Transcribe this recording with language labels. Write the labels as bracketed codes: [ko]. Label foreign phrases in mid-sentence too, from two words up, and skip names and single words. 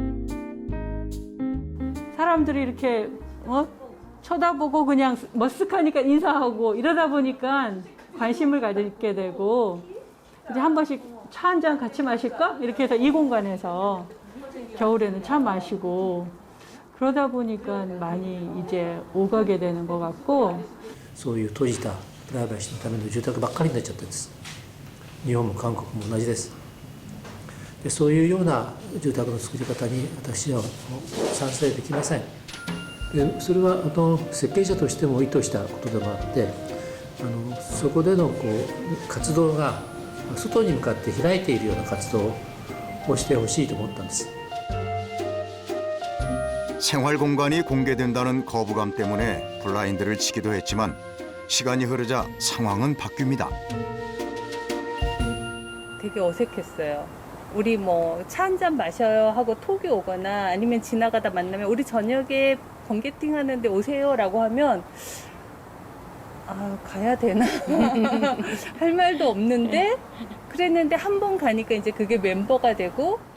[ko] 사람들이 이렇게 쳐다보고 그냥 머쓱하니까 인사하고 이러다 보니까 관심을 가지게 되고 이제 한 번씩 차 한 잔 같이 마실까? 이렇게 해서 이 공간에서 겨울에는 차 마시고 그러다 보니까 많이 이제 오가게 되는 것 같고 [ja] そういう閉じたプライバシーのための住宅ばっかりになっちゃったんです。日本も韓国も同じです。でそういうような住宅の作り方に私は賛成できません。でそれは設計者としても意図したことでもあってそこでの活動が外に向かって開いているような活動をしてほしいと思ったんです。 [ko] 생활 공간이 공개된다는 거부감 때문에 블라인드를 치기도 했지만 시간이 흐르자 상황은 바뀝니다. 되게 어색했어요. 우리 뭐 차 한 잔 마셔요 하고 톡이 오거나 아니면 지나가다 만나면 우리 저녁에 번개팅 하는데 오세요라고 하면 아 가야 되나 할 말도 없는데 그랬는데 한 번 가니까 이제 그게 멤버가 되고